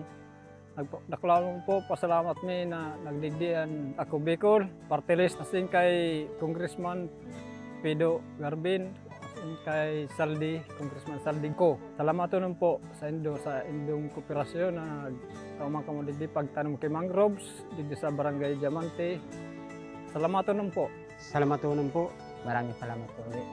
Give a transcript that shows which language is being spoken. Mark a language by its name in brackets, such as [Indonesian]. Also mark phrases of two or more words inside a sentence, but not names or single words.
[Bikol] Naklaw po, pasalamat mi na nagdigdian ako Bicol, party list asin kay Congressman Pedro Garbin, asin kay Saldi, Congressman Saldi ko. Salamat nun po sa indong kooperasyon na kaumang kamo digdi pagtanom kay mangroves, digdi sa Barangay Diamante. Salamat nun po. Salamat po. [Filipino] Maraming salamat po ulit.